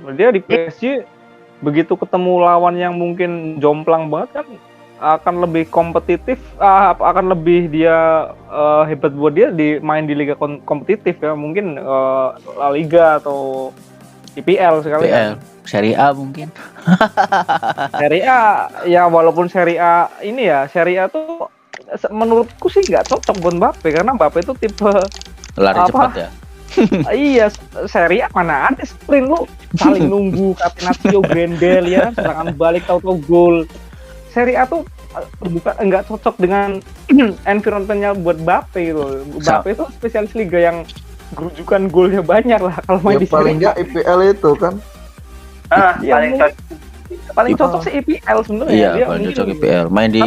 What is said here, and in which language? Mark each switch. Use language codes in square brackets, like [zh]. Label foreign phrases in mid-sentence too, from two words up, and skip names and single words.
[id] Dia di PSG begitu ketemu lawan yang mungkin jomplang banget kan, akan lebih kompetitif, akan lebih dia hebat buat dia main di liga kompetitif ya, mungkin La Liga atau IPL sekali ya. Serie A mungkin. Serie A ya, walaupun Serie A ini ya, Serie A tuh menurutku sih nggak cocok buat Mbappe, karena Mbappe itu tipe lari cepat ya. Iya, Serie A mana ada sprint, lu saling nunggu, Catenaccio, Grendel ya, serangan balik tahu-tahu gol. Serie A tuh nggak cocok dengan environmentnya buat Mbappe gitu. Mbappe itu spesialis liga yang gerujukan golnya banyak lah kalau main di paling nggak IPL itu kan. Paling paling Ip- cocok sih IPL sebenarnya. Iya, Dia paling mungkin cocok IPL. Main di